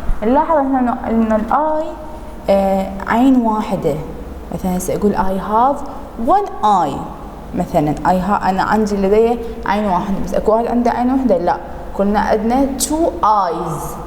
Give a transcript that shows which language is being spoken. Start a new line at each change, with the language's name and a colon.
Arabic: نلاحظ هنا ان الاي عين واحدة. مثلا هسه اقول
English: I have one eye.
Arabic: مثلا انا عندي لدي عين واحدة، بس اكو واحد عنده عين واحدة لا، كلنا عندنا
English: two eyes.